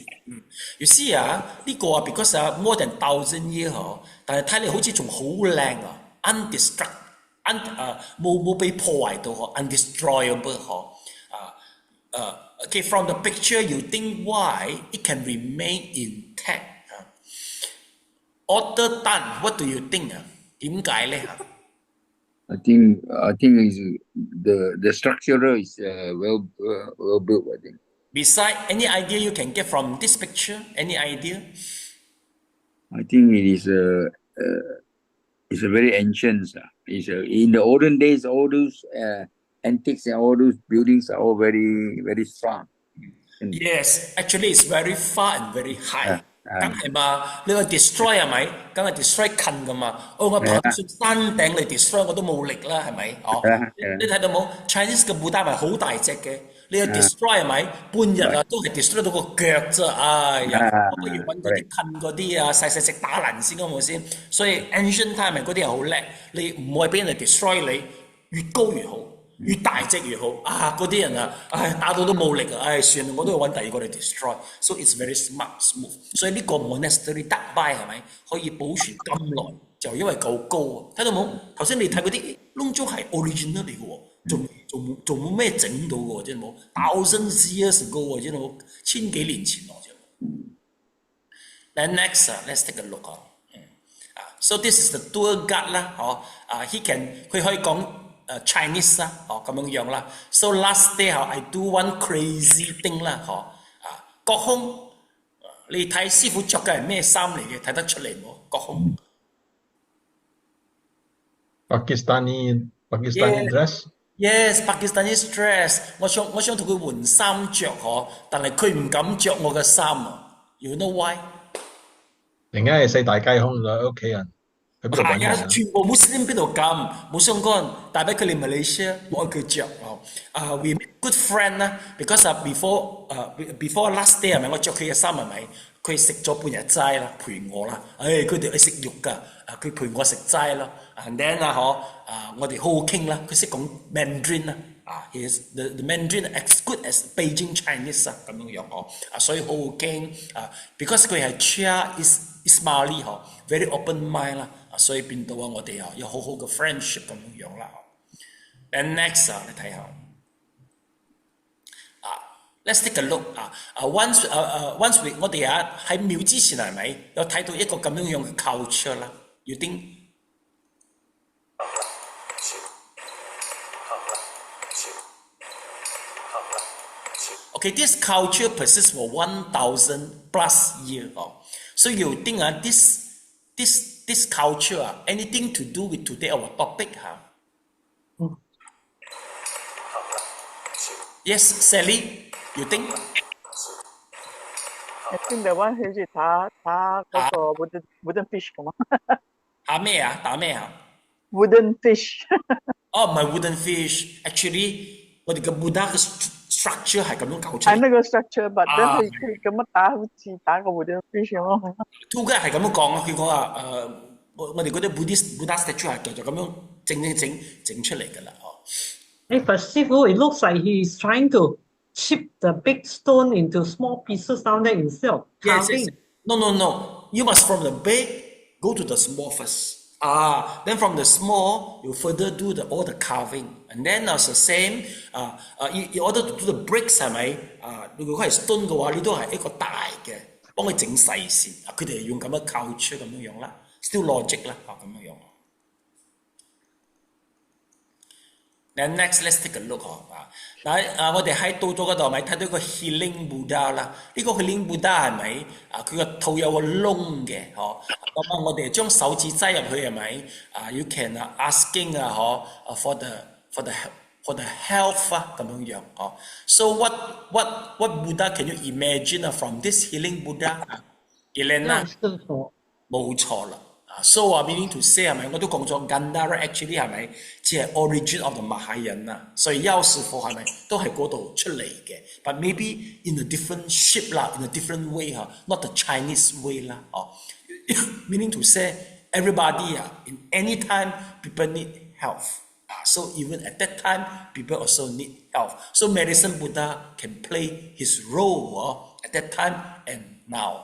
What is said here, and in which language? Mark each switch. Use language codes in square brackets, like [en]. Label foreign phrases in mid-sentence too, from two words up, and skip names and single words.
[en] You see 呢個 because more than 1000 years [yue] 但係睇嚟好似仲好靚冇被破壞到 [en] undestroyable Okay, from the picture you think why it can remain intact? Author Tan, what do you think [yue] 點解咧 [en] I think is the structure is well built. I think. Besides, any idea you can get from this picture? Any idea? I think it is it's a very ancient. In the olden days, all those antiques and all those buildings are all very very strong. Yes, actually, it's very far and very high. [yue] 梗係嘛？你話 destroy 係咪？梗係 destroy 近噶嘛？我爬到上山頂嚟 destroy 我都冇力啦，係咪？你睇到冇 ？Chinese 嘅布丹係好大隻嘅，你話 destroy 係咪？半日都係 destroy 到個腳啫，不如揾嗰啲近嗰啲細細隻打爛先好冇先？所以 [en] ancient time [yue] 嗰啲人好叻，你唔會俾人哋 destroy 你，越高越好。越大隻越好嗰啲人打到都冇力算啦，我都要揾第二個嚟 destroy。 [en] So it's very smooth。 [yue] 所以呢個 monastery 得 by 係咪可以保存咁耐？就因為夠高睇到冇？頭先你睇嗰啲窿中係 original 嚟嘅喎，仲冇咩整到嘅喎，真係冇 [en] 1000 years ago [yue] 真係冇千幾年前喎，真係。 [en] Then next let's take a look So this is the tour guide [yue] 啦，佢可以講。Chinese 啦，咁樣啦。 [en] So last day I do one crazy thing [yue] 啦，國空，你睇師傅着嘅係咩衫嚟嘅？睇得出嚟冇？國空。 [en] Pakistani dress. Yes, Pakistani dress。 [yue] 我想同佢換衫着嗬，但係佢唔敢着我嘅衫啊。 [en] You know why？ [yue] 突然間係四大皆空咗，屋企人去邊度揾係啊，人啊？全部 Muslim 邊度咁冇相干，但係佢嚟 Malaysia 冇佢着哦。 [en] We make good friend [yue] 啦， [en] because before last day [yue] 係咪我着佢嘅衫係咪？佢食咗半日齋啦，陪我啦。佢哋係食肉㗎，佢陪我食齋咯。 [en] And then [yue] 我哋好好傾啦。佢識講 Mandarin 啦。 [en] he is the Mandarin as good as Beijing Chinese [yue] 咁樣所以好好傾because 佢係 Chia Ismaili [en] very open mind [yue] 啦，所以變到我哋有好好嘅 friendship 咁樣啦。 [en] And next [yue] 你睇下 [en] let's take a look once [yue] 我哋喺廟之前係咪有睇到一個咁樣嘅 culture 啦？ [en] You think？ Okay, this culture persists for 1,000 plus years. So you think this culture anything to do with today our topic? Yes, Sally, you think? I think the one [yue] 好似打嗰個 [en] wooden fish 咁啊。 [yue] 打咩啊？打咩啊？ [en] wooden fish 唔係 wooden fish. Actually， [yue] 我哋嘅 Buddha 嘅 structure 係咁樣搞出嚟。係那個 structure，but 佢咁樣打，好似打個 [en] wooden fish [yue] 咁咯。 Two guy 係咁樣講啊，佢講我哋嗰啲 [en] Buddha statue [yue] 係就咁樣整出嚟㗎啦。 [en] But 師傅 it looks like he is trying to chip the big stone into small pieces down there instead of carving. Yes. No. You must from the big go to the small first. Then from the small you further do all the carving, and then as the same. In order to do the bricks [yue] 係咪？如果係 stone 嘅話，你都係一個大嘅，幫佢整細先。佢哋係用咁嘅 culture 咁樣樣啦 ， [en] still logic [yue] 啦，咁樣樣。 [en] Then next, let's take a look [yue] 我哋喺到咗嗰度咪睇到個 [en] healing Buddha [yue] 啦？ [en] 呢個 healing Buddha [yue] 係咪？佢個肚有個窿嘅，咁我哋將手指擠入去係咪 [en] ？You can asking for the health [yue] 咁樣樣 [en] So what Buddha can you imagine from this healing Buddha？ Elena [yue] 冇錯啦。 [en] So meaning to say 係咪？ [yue] 我都講咗 Ghandara actually 係咪？只係 [en] origin of the Mahayana， [yue] 所以邱師傅係咪都係嗰度出嚟嘅 [en] ？But maybe in a different shape 啦 ，in a different way not the Chinese way 啦Meaning to say everybody in any time people need health. So even at that time people also need health. So medicine Buddha can play his role at that time and now.